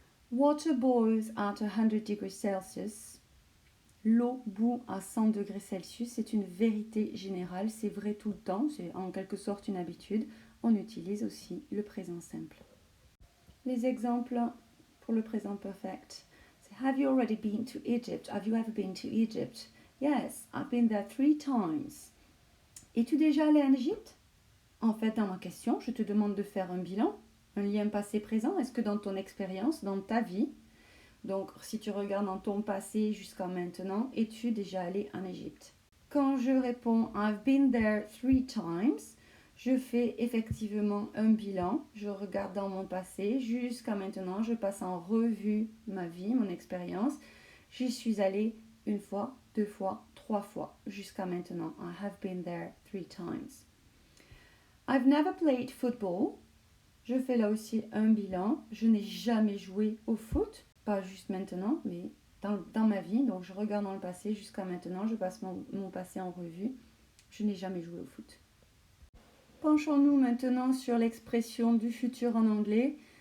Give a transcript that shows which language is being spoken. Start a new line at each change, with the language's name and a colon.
English: Water boils at 100 degrees Celsius.
French: L'eau bout à 100 degrés Celsius. C'est une vérité générale, c'est vrai tout le temps, c'est en quelque sorte une habitude. On utilise aussi le présent simple. Les exemples pour le présent perfect.
English: Have you already been to Egypt? Have you ever been to Egypt? Yes, I've been there 3 times.
French: Es-tu déjà allé en Égypte? En fait, dans ma question, je te demande de faire un bilan, un lien passé-présent. Est-ce que dans ton expérience, dans ta vie, donc si tu regardes dans ton passé jusqu'à maintenant, es-tu déjà allé en Égypte? Quand je réponds
English: I've been there 3 times,
French: je fais effectivement un bilan. Je regarde dans mon passé. Jusqu'à maintenant, je passe en revue ma vie, mon expérience. J'y suis allée 1 fois, 2 fois, 3 fois jusqu'à maintenant.
English: I have been there 3 times. I've never played football.
French: Je fais là aussi un bilan. Je n'ai jamais joué au foot, pas juste maintenant, mais dans ma vie. Donc je regarde dans le passé jusqu'à maintenant. Je passe mon passé en revue. Je n'ai jamais joué au foot. Penchons-nous maintenant sur l'expression du futur en anglais.